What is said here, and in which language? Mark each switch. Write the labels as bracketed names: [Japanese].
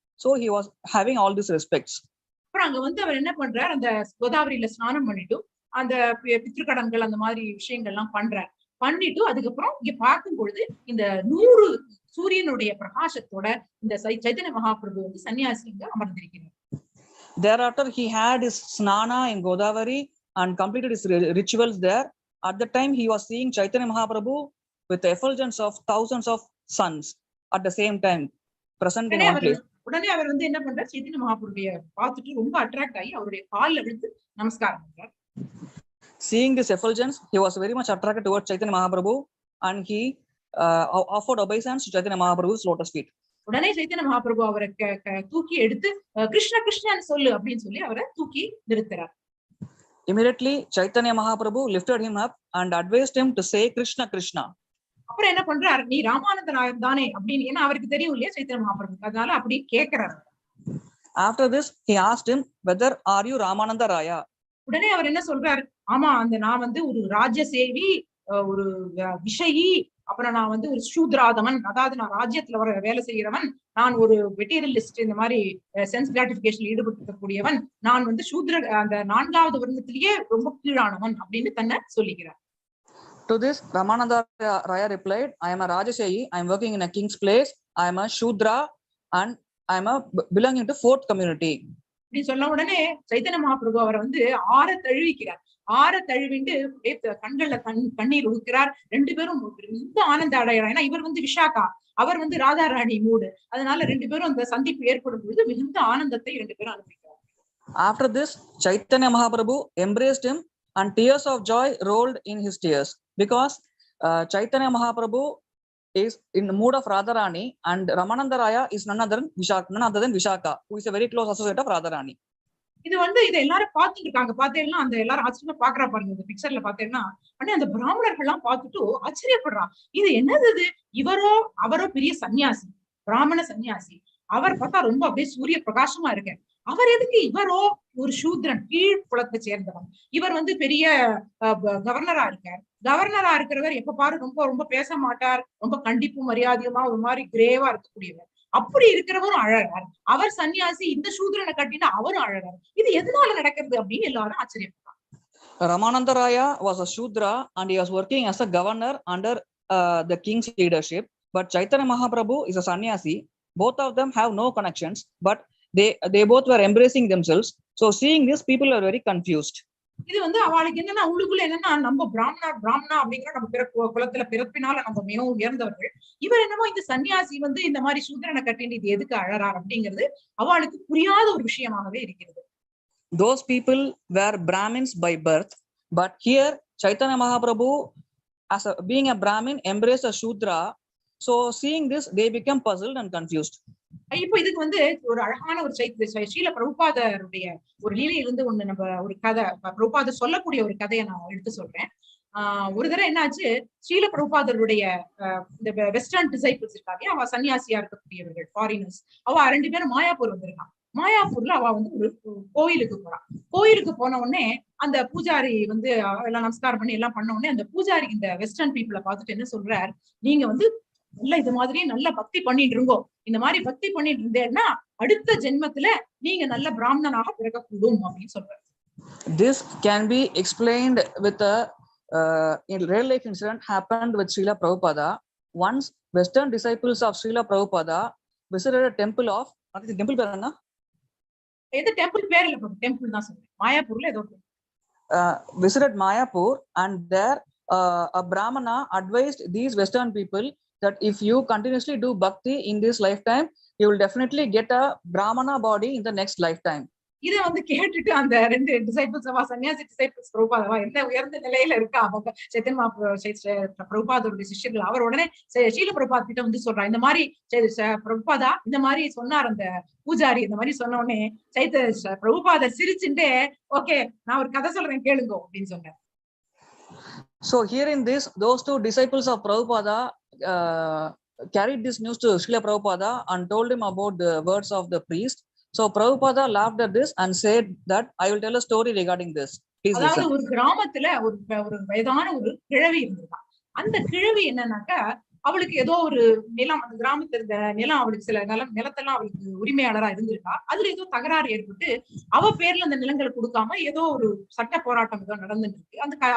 [English] So he was having all these respects. [Tamil] அப்புறம் அங்க வந்து அவர் என்ன பண்றார், அந்த கோதாவரியில ஸ்நானம் பண்ணிட்டு அந்த பித்ருக்கடன்கள் அந்த மாதிரி விஷயங்கள்லாம் பண்ணிட்டு அதுக்கப்புறம் இங்க பார்க்கும் பொழுது இந்த 100 சூரியனுடைய பிரகாசத்தோட இந்த சைத்தன்ய மகாபிரபு வந்து சன்னியாசி இங்க அமர்ந்திருக்கிறார். [English] Thereafter he had his snana in Godavari and completed his rituals there. At the time he was seeing Chaitanya Mahaprabhu with the effulgence of thousands of suns at the same time present in one place. [Tamil] உடனே அவர் வந்து என்ன பண்றார், சைத்தன்ய மகாபிரபுவை பார்த்துட்டு ரொம்ப attract ஆகி அவருடைய கால்ல விழுந்து நமஸ்காரம் பண்றார். [English] Seeing this effulgence, he was very much attracted towards Chaitanya Mahaprabhu and he offered obeisance to Chaitanya Mahaprabhu's lotus feet. [Tamil] உடனே சைத்தன்ய மகாபிரபு அவரை தூக்கி எடுத்து கிருஷ்ண கிருஷ்ணன்னு சொல்லு அப்படின்னு சொல்லி அவரை தூக்கி நிறுத்துறார். [English] Immediately Chaitanya Mahaprabhu lifted him up and advised him to say Krishna Krishna. [Tamil] அப்புறம் என்ன பண்றாரு, நீ ராமானந்த ராயர் தானே அப்படின்னு, ஏன்னா அவருக்கு தெரியும் இல்லையா சைத்தன்ய மகாபிரபு, அதனால அப்படி கேட்கிறாரு. [English] After this he asked him whether are you Ramanada Raya. [Tamil] உடனே அவர் என்ன சொல்றாரு, ஆமா அந்த நான் வந்து ஒரு ராஜ்ய சேவி, ஒரு விஷயி, அப்புறம் நான் வந்து ஒரு சூத்ராதவன், அதாவது நான் ராஜ்யத்துல வர வேலை செய்யறவன், நான் ஒரு மெட்டீரியலிஸ்ட், இந்த மாதிரி சென்ஸ் கிராட்டிபிகேஷன் ஈடுபட்டிருக்கக்கூடியவன், நான் வந்து சூத்ர அந்த 4வது வருடத்திலேயே ரொம்ப கீழானவன் அப்படின்னு தன்னை சொல்லிக்கிறார். [English] To this Ramanada Raya replied, I am a Rajaseyi, I am working in a king's place, I am a Shudra and I am a belonging to 4th community. [Tamil] அப்படின்னு சொன்ன உடனே சைத்தன்ய மகாபிரபு அவரை வந்து ஆற தழுவிக்கிறார். ஆற தழுவிண்டு கண்கள்ல கண்ணீர் ஊக்கிறார். 2 பேரும் மிகுந்த ஆனந்த அடைகிறார். ஏன்னா இவர் வந்து விஷாகா, அவர் வந்து ராதாராணி மூடு, அதனால 2 பேரும் அந்த சந்திப்பு ஏற்படும் பொழுது மிகுந்த ஆனந்தத்தை 2 பேரும் அனுபவிக்கிறார். [English] After this Chaitanya Mahaprabhu embraced him and tears of joy rolled in his tears, because Chaitanya Mahaprabhu is in the mood of Radharani and Ramananda Raya is none other than Vishaka, who is a very close associate of Radharani. [Tamil] இது வந்து இதை எல்லாரும் பார்த்துட்டு இருக்காங்க. பார்த்தேன்னா அந்த எல்லாரும் ஆச்சரியமா பாக்குறா பாருங்க, இந்த பிக்சர்ல பார்த்தேன்னா உடனே அந்த பிராமணர்கள் எல்லாம் பார்த்துட்டு ஆச்சரியப்படுறான். இது என்னது, இது அவரோ பெரிய சன்னியாசி, பிராமண சன்னியாசி, அவர் பார்த்தா ரொம்ப அப்படியே சூரிய பிரகாசமா இருக்க, அவர் எதுக்கு இவரோ ஒரு சூத்ரன், கீழ் குலத்தை சேர்ந்தவன், இவர் வந்து பெரிய கவர்னரா இருக்கார். கவர்னரா இருக்கிறவர் எப்ப பாரு ரொம்ப ரொம்ப பேச மாட்டார், ரொம்ப கண்டிப்பு மரியாதையுமா ஒரு மாதிரி கிரேவா இருக்கக்கூடியவர், அப்படி இருக்கிறவரும் அழகார். அவர் சன்னியாசி, இந்த சூத்ரனை கட்டினா அவரும் அழகார். இது எதனால நடக்கிறது அப்படின்னு எல்லாரும் ஆச்சரியப்படுறாங்க. [English] Ramananda Raya was a Shudra and he was working as a governor under the king's leadership, but Chaitanya Mahaprabhu is a sannyasi. Both of them have no connections, but they both were embracing themselves. So seeing this, people are very confused. [Tamil] இது வந்து அவளுக்கு என்னன்னா உள்ளுக்குள்ள என்னன்னா, நம்ம பிராமணா அப்படிங்கிற நம்ம குலத்துல பிறப்பினால நம்ம மிகவும் உயர்ந்தவர்கள், இவர் என்னமோ இந்த சன்னியாசி வந்து இந்த மாதிரி சூத்திரனை கட்டின்னு இது எதுக்கு அழறார் அப்படிங்கிறது அவளுக்கு புரியாத ஒரு விஷயமாகவே இருக்கிறது. [English] Those people were Brahmins by birth, but here Chaitanya Mahaprabhu, being a Brahmin, embraced a Shudra. So seeing this, they became puzzled and confused. [Tamil] இப்போ இதுக்கு வந்து ஒரு அழகான ஒரு ஸ்ரீல பிரபுபாதருடைய ஒரு லீலையிலிருந்து ஒண்ணு நம்ம ஒரு கதை, பிரபுபாதர் சொல்லக்கூடிய ஒரு கதையை நான் எடுத்து சொல்றேன். ஒரு தடவை என்னாச்சு, ஸ்ரீல பிரபுபாதருடைய இந்த வெஸ்டர்ன் டிசைபிள்ஸ் இருக்காங்க, அவ சன்னியாசியா இருக்கக்கூடியவர்கள் ஃபாரினர்ஸ், அவ 2 பேரும் மாயாப்பூர் வந்திருக்கான். மாயாப்பூர்ல அவ வந்து ஒரு கோயிலுக்கு போறான். கோயிலுக்கு போன உடனே அந்த பூஜாரி வந்து எல்லாம் நமஸ்காரம் பண்ணி எல்லாம் பண்ண உடனே அந்த பூஜாரி இந்த வெஸ்டர்ன் பீப்புளை பார்த்துட்டு என்ன சொல்றார், நீங்க வந்து நல்ல இது மாதிரி நல்ல பக்தி பண்ணிட்டு இருங்கோ, இந்த மாதிரி பக்தி பண்ணிட்டு இருந்தேன்னா அடுத்த ஜென்மத்துல நீங்க நல்ல பிராமணனாக பிறக்கக்கூடும் அப்படின்னு சொல்றாரு. [English] This can be explained with a real life incident happened with Srila Prabhupada. Once Western disciples of Srila Prabhupada visited a temple of, what is the temple [Tamil] பேர் என்ன? எது டெம்பிள் பேர் இல்ல, டெம்பிள் தான் சொல்றேன், மாயாப்பூர்ல ஏதோ [English] visited Mayapur, and there a Brahmana advised these Western people that if you continuously do bhakti in this lifetime, you will definitely get a Brahmana body in the next lifetime. [Tamil] இதை வந்து கேட்டுட்டு அந்த 2 disciples சன்னியாசி disciples பிரபுபாதவா என்ன உயர்ந்த நிலையில இருக்கா அவங்க சைத்தன்ய பிரபுபாதருடைய சிஷ்யர்கள், அவர் உடனே ஸ்ரீல பிரபுபாத் கிட்ட வந்து சொல்றா, இந்த மாதிரி பிரபுபாதா இந்த மாதிரி சொன்னார் அந்த பூஜாரி, இந்த மாதிரி சொன்ன உடனே பிரபுபாத சிரிச்சுட்டே, ஓகே நான் ஒரு கதை சொல்றேன் கேளுங்க அப்படின்னு சொன்னார். [English] So hearing this, those 2 disciples of Prabhupada carried this news to Srila Prabhupada and told him about the words of the priest. So Prabhupada laughed at this and said that I will tell a story regarding this. Please listen. [Tamil] அதாவது ஒரு கிராமத்துல ஒரு வயதான ஒரு கிழவி இருந்திருக்கான். அந்த கிழவி என்னன்னாக்கா, அவளுக்கு ஏதோ ஒரு நிலம், அந்த கிராமத்துல இருந்த நிலம், அவளுக்கு சில நிலத்தெல்லாம் அவளுக்கு உரிமையாளரா இருந்திருக்கா. அதுல ஏதோ தகராறு ஏற்பட்டு அவ பேர்ல அந்த நிலங்களை கொடுக்காம ஏதோ ஒரு சட்ட போராட்டம் ஏதோ நடந்துட்டு இருக்கு.